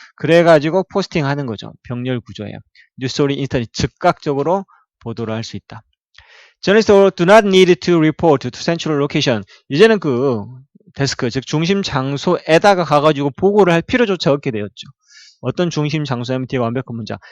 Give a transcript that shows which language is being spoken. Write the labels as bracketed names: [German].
[Korean] 그래가지고 포스팅 하는 거죠. 병렬 구조예요. 뉴스토리 인스턴트 즉각적으로 보도를 할 수 있다. [English] Journalists do not need to report to central location. [Korean] 이제는 그 데스크, 즉 중심 장소에다가 가가지고 보고를 할 필요조차 없게 되었죠. 어떤 중심 장소냐면 뒤에 완벽한 문장.